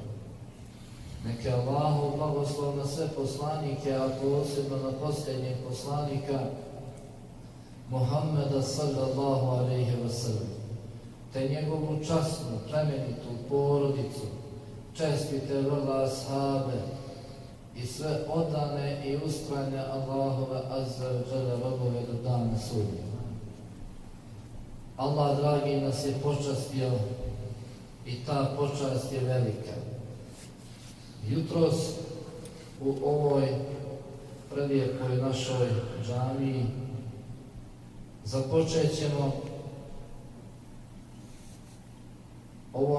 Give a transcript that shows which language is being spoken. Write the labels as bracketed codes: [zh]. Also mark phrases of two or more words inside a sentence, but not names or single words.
[bs] Neka Allahu blagoslov na sve poslanike, a posebno na posljednjeg poslanika Muhammeda [ar] صلى الله عليه وسلم, [bs] te njegovu časnu, plemenitu porodicu, čestite vrla ashabe i sve odane i ustrajne Allahove [ar] عز وجل [bs] robove do dana sudnjega. Allah dragi nas je počastio i ta počast je velika. Jutros u ovoj prelijepoj našoj džamiji započet ćemo ovo